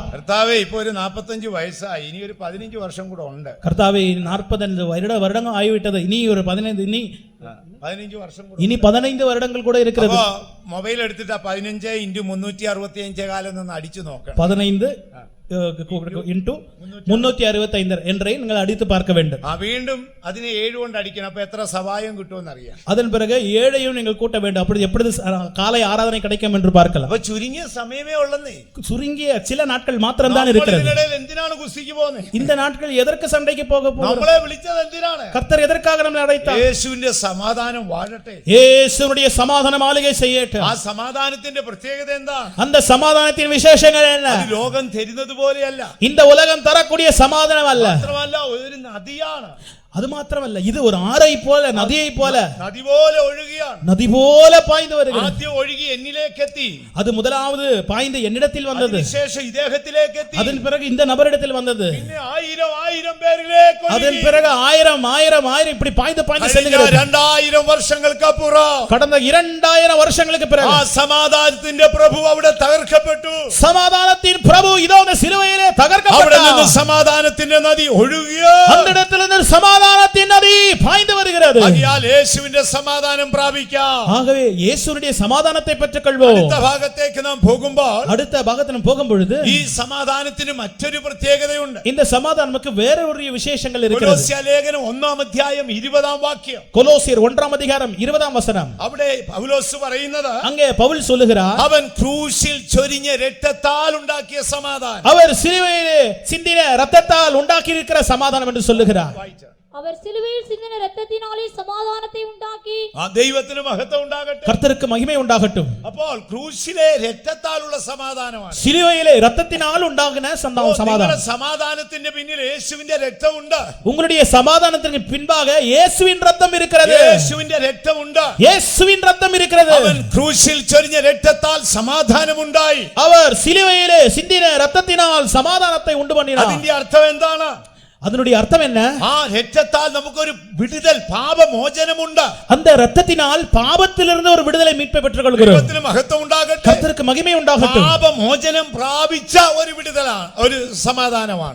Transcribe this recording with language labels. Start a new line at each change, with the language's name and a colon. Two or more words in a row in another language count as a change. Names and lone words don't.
Malayalam: കർത്താവേ, ഇപ്പൊ ഒരു 45 വയസ്സായി, ഇനി ഒരു 15 വർഷം കൂടെ ഉണ്ട്.
Tamil: கர்த்தாவே 45 வருடங்கள் ஆகிவிட்டது, இனி ஒரு 15
Malayalam: വർഷം കൂടെ.
Tamil: இனி 15 வருடங்கள் கூட இருக்கிறது.
Malayalam: അപ്പോ മൊബൈൽ എടുത്തിട്ട് 15 × 365 കാലം നിന്ന് അടിച്ചു നോക്കണം.
Tamil: 15 into 365 என்றை நீங்கள் அடித்து பார்க்க வேண்டும்.
Malayalam: വീണ്ടും അതിനെ 7 കൊണ്ട് അടിക്കണം. അപ്പൊ എത്ര സവായം കിട്ടുമെന്ന് അറിയാം.
Tamil: அதன் பிறகு 7ஐயும் நீங்கள் கூட்ட வேண்டும். அப்படி எப்படி காலை ஆராதனை கிடைக்கும் என்று பார்க்கலாம்.
Malayalam: അപ്പൊ ചുരുങ്ങിയ സമയമേ ഉള്ളന്നേ.
Tamil: சுருங்கிய சில நாட்கள் மாத்திரம் தான் இருக்கிறது.
Malayalam: എന്തിനാണ് കുസ്തിക്ക് പോകുന്നത്?
Tamil: இந்த நாட்கள் எதற்கு சண்டைக்கு போக போகிறோம்?
Malayalam: നമ്മളെ വിളിച്ചത് എന്തിനാണ്?
Tamil: கர்த்தர் எதற்காக நம்மை அழைத்தார்?
Malayalam: യേശുവിന്റെ സമാധാനം വാഴട്ടെ.
Tamil: இயேசுவுடைய சமாதானம் ஆளுகை செய்யட்டும்.
Malayalam: ആ സമാധാനത്തിന്റെ പ്രത്യേകത എന്താണ്?
Tamil: அந்த சமாதானத்தின் விசேஷங்கள் என்ன?
Malayalam: അത് ലോകം തരുന്നത് പോലെയല്ല.
Tamil: இந்த உலகம் தரக்கூடிய சமாதானம் அல்ல.
Malayalam: മാത്രമല്ല, ഒരു നദിയാണ്.
Tamil: அது மாத்திரமல்ல, இது ஒரு ஆறை போல, நதியை போல,
Malayalam: നദി പോലെ ഒഴുകിയാണ്.
Tamil: நதி போல பாய்ந்து வருகிறது.
Malayalam: ആദ്യം ഒഴുകി എന്നിലേക്ക് എത്തി.
Tamil: அது முதலாவது பாய்ந்து என்னிடத்தில் வந்தது.
Malayalam: അതിനുശേഷം ഇദ്ദേഹത്തിലേക്ക് എത്തി.
Tamil: அதன் பிறகு இந்த நபரிடத்தில் வந்தது.
Malayalam: പിന്നെ 1000 പേരിലേക്ക് ഒഴുകി.
Tamil: அதன் பிறகு 1000 இப்படி பாய்ந்து செல்கிறது.
Malayalam: 2000 വർഷങ്ങൾക്കപ്പുറം,
Tamil: கடந்த 2000 வருஷங்களுக்கு பிறகு
Malayalam: ആ സമാധാനത്തിന്റെ പ്രഭു അവിടെ തകർക്കപ്പെട്ടു.
Tamil: சமாதானத்தின் பிரபு இதோ இந்த சிலுவையிலே
Malayalam: അവിടെ നിന്ന്
Tamil: தகர்க்கப்பட்டார்.
Malayalam: സമാധാനത്തിന്റെ നദി ഒഴുകിയ.
Tamil: அந்த இடத்திலிருந்து சமாதானத்தின் நதி பாய்ந்து வருகிறது.
Malayalam: ആകയാൽ യേശുവിന്റെ സമാധാനം പ്രാപിക്കാം.
Tamil: ஆகவே இயேசுவுடைய சமாதானத்தை பெற்றுக்கொள்வோம்.
Malayalam: അടുത്ത ഭാഗത്തേക്ക് നാം പോകുമ്പോൾ
Tamil: அடுத்த பாகத்தில் போகும் பொழுது
Malayalam: ഈ സമാധാനത്തിന് മറ്റൊരു പ്രത്യേകതയുണ്ട്.
Tamil: இந்த சமாதானத்துக்கு வேற ஒரு விசேஷங்கள் இருக்கிறது.
Malayalam: കൊലോസ്യ ലേഖനം 1-ാം അധ്യായം 20-ാം വാക്യം.
Tamil: கொலோசியர் 1-ாம் அதிகாரம் 20-ாம் வசனம்.
Malayalam: അവിടെ പൗലോസ് പറയുന്നത്,
Tamil: அங்கே பவுல் சொல்லுகிறார்,
Malayalam: അവൻ ക്രൂശിൽ ചൊരിഞ്ഞ രക്തത്താൽ ഉണ്ടാക്കിയ സമാധാനം.
Tamil: அவர் சிலுவையிலே சிந்தின இரத்தத்தால் உண்டாக்கி இருக்கிற சமாதானம் என்று சொல்லுகிறார். அவர் சிலுவையில் சிந்தின இரத்தத்தினாலே சமாதானத்தை உண்டாக்கி
Malayalam: ആ ദൈവത്തിന് മഹത്വം ഉണ്ടാകട്ടെ.
Tamil: கர்த்தருக்கு மகிமை உண்டாகட்டும்.
Malayalam: അപ്പോൾ ക്രൂശിലെ രക്തത്താലുള്ള സമാധാനമാണ്.
Tamil: சிலுவையிலே இரத்தத்தினால் உண்டாகின சமாதானம்.
Malayalam: നിങ്ങളുടെ സമാധാനത്തിന്റെ പിന്നിൽ യേശുവിന്റെ രക്തമുണ്ട്.
Tamil: உங்களுடைய சமாதானத்திற்கு பின்பாக இயேசுவின் இரத்தம் இருக்கிறது.
Malayalam: യേശുവിന്റെ രക്തമുണ്ട്.
Tamil: இயேசுவின் இரத்தம் இருக்கிறது.
Malayalam: അവൻ ക്രൂശിൽ ചൊരിഞ്ഞ രക്തത്താൽ സമാധാനമുണ്ടായി.
Tamil: அவர் சிலுவையிலே சிந்தின இரத்தத்தினால் சமாதானத்தை உண்டு பண்ணினார்.
Malayalam: അതിന്റെ അർത്ഥം എന്താണ്?
Tamil: அதனுடைய அர்த்தம் என்ன?
Malayalam: ആ രക്തത്താൽ നമുക്കൊരു വിടുതൽ പാപമോചനമുണ്ട്.
Tamil: அந்த இரத்தத்தினால் பாவத்திலிருந்து ஒரு விடுதலை மீட்பை பெற்றுக்கொள்கிறோம்.
Malayalam: ദൈവത്തിന് മഹത്വം ഉണ്ടാകട്ടെ.
Tamil: கர்த்தருக்கு மகிமை உண்டாகட்டும்.
Malayalam: പാപമോചനം പ്രാപിച്ച ഒരു വിടുതലാണ്, ഒരു സമാധാനമാണ്.